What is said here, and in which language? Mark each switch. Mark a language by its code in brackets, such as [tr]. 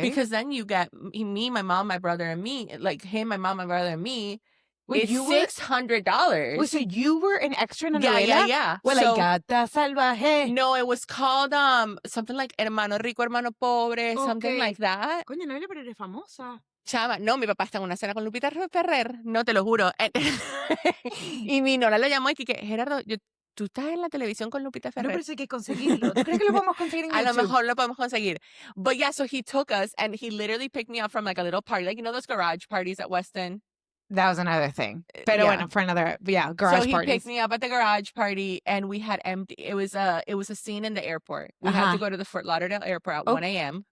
[en] Because then you get me, my mom, my brother, and me. Like him, my mom, my brother, and me. It's $600. Wait, so you were an extra in a novela? Yeah. Well, like Gata Salvaje. No, it was called something like Hermano Rico, Hermano Pobre, something like that. [es] Coño, no, pero eres famosa. Chama, no, mi papá está en una cena con Lupita Ferrer. No, te lo juro. Y mi nora lo llamó y que Gerardo, tú estás en la televisión con Lupita Ferrer. No, pero eso hay que conseguirlo. ¿Tú crees que lo podemos conseguir en YouTube? A lo mejor lo podemos conseguir. [en] But yeah, so he took us and he literally picked me up from like a little party. Like, you know those garage parties at Weston? That was another thing. Pero Yeah. bueno, for another, garage So he parties. picked me up at the garage party, and we had empty. It was a scene in the airport. We had to go to the Fort Lauderdale airport at 1 a.m.